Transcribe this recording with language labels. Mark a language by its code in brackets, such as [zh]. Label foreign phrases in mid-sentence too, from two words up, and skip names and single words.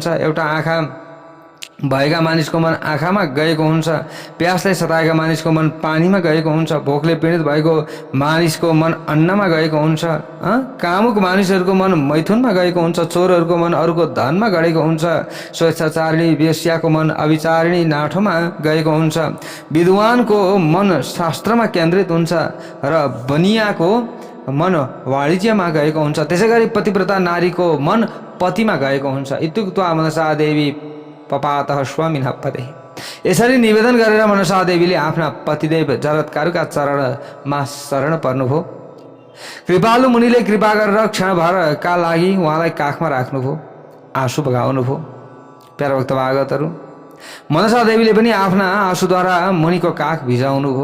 [ne] एउटा आँखा भएका मानिसको मन आँखामा गएको हुन्छ, प्यासले सताएका मानिसको मन पानीमा गएको हुन्छ, भोकले पीडित भएको मानिसको मन अन्नमा गएको हुन्छ, कामुक मानिसहरूको मन मैथुनमा गएको हुन्छ, चोरहरूको मन अरूको धनमा गएको हुन्छ, स्वेच्छाचारिणी वेश्याको मन अविचारिणी नाठोमा गएको हुन्छ, विद्वानको मन शास्त्रमा केन्द्रित हुन्छ र बनियाको मन वाणिज्यमा गएको हुन्छ। त्यसै गरी पतिव्रता नारीको मन पतिमा गएको हुन्छ। [sa] इत्युक्त्वा मनसा देवी पपातः स्वामिनः पदे। [ne] यसरी निवेदन गरेर मनसा देवीले आफ्ना पतिदेव जरत्कारुका चरणमा शरण पर्नुभयो। कृपालु मुनिले कृपा गरेर क्षणभरका लागि उहाँलाई काखमा राख्नुभयो, आँसु बगाउनुभयो। प्यारा भक्त भागवतहरू, मनसा देवीले पनि आफ्ना आँसुद्वारा मुनिको काख भिजाउनुभयो।